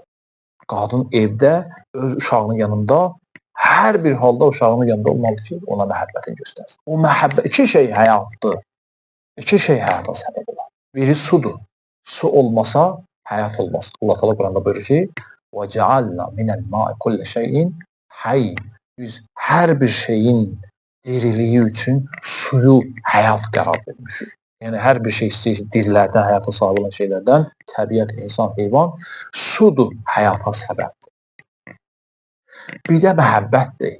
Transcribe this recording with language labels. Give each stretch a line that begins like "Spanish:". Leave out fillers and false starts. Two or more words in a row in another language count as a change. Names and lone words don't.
Azerbaijani: Qadın evdə öz uşağının yanında, hər bir halda uşağının yanında olmalıdır ki, ona məhəbbətini göstərsin. O məhəbbət, iki şey həyatdır. İki şey həyata səbəb olar. Biri sudur. Su olmasa həyat olmaz. Allah Teala Quranda buyurur ki,
Arabic: وَجَعَلْنَا مِنَ الْمَاءِ كُلَّ شَيْءٍ حَيٍّ.
Azerbaijani: Biz hər bir şeyin diriliyi üçün suyu həyat qərar vermişik. Yəni hər bir şey istəyir, dirilərdən, həyata sahib olan şeylərdən, təbiət, insan, heyvan, sudur həyata səbəbdir. Bir də məhəbbətdir.